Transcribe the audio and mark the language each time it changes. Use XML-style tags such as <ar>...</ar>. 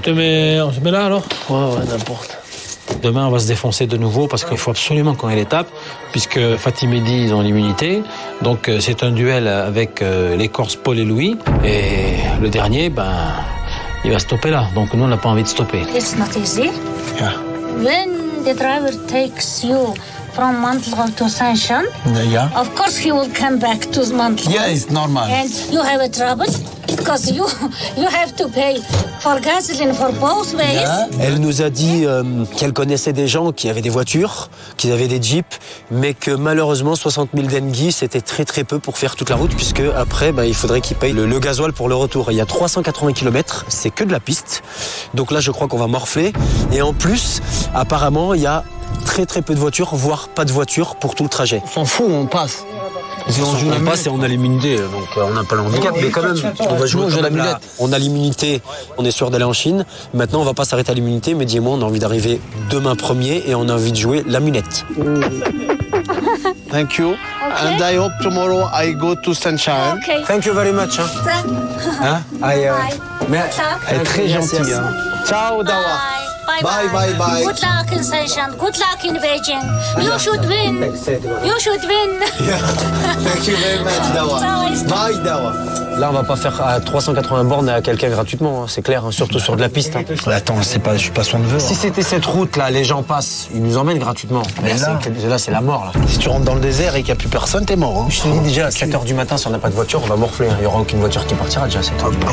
<fr>On se met là, alors? Ouais, n'importe. Demain, on va se défoncer de nouveau parce qu'il faut absolument qu'on ait l'étape, puisque Fatih Mehdi, ils ont l'immunité. Donc, c'est un duel avec les Corses Paul et Louis. Et le dernier, il va stopper là. Donc, nous, on n'a pas envie de stopper.</fr> <en>It's not easy. Yeah. When the driver takes you from Mantlov to Saint-Jean, Yeah. of course he will come back to Mantlov. Yeah, it's normal. And you have a trouble because you have to pay for gasoline for both ways.</en> <fr>Elle nous a dit qu'elle connaissait des gens qui avaient des voitures, qui avaient des jeeps, mais que malheureusement 60 000 denguis c'était très très peu pour faire toute la route, puisque après il faudrait qu'ils payent le gasoil pour le retour. Il y a 380 km, c'est que de la piste, donc là je crois qu'on va morfler. Et en plus, apparemment il y a très très peu de voitures, voire pas de voitures pour tout le trajet. On s'en fout, on passe. On passe et on a l'immunité, donc on n'a pas le handicap, mais quand même, on va jouer au jeu de la mulette. On a l'immunité, on est sûr d'aller en Chine. Maintenant, on va pas s'arrêter à l'immunité, mais dis-moi, on a envie d'arriver demain premier et on a envie de jouer la munette.</fr> <en>Thank you. Okay. And I hope tomorrow I go to Sunshine. Okay. Thank you very much. Bye.</en> <fr>Mais elle est très gentille. Hein.</fr> <en>Ciao, Dawa. Bye. Bye. Good luck in Saint-Jean. Good luck in Beijing. You should win. You should win. Thank you very much, Dawa. Bye, Dawa.</en> <fr>Là, on va pas faire à 380 bornes à quelqu'un gratuitement, hein, c'est clair, hein, surtout sur de la piste. Hein. Attends, je suis pas son neveu. Si c'était cette route-là, les gens passent, ils nous emmènent gratuitement. Mais là, c'est la mort. Là. Si tu rentres dans le désert et qu'il n'y a plus personne, t'es mort. Hein. Je te dis déjà, à 7h du matin, si on n'a pas de voiture, on va morfler. Il n'y aura aucune voiture qui partira déjà à 7h du matin.</fr>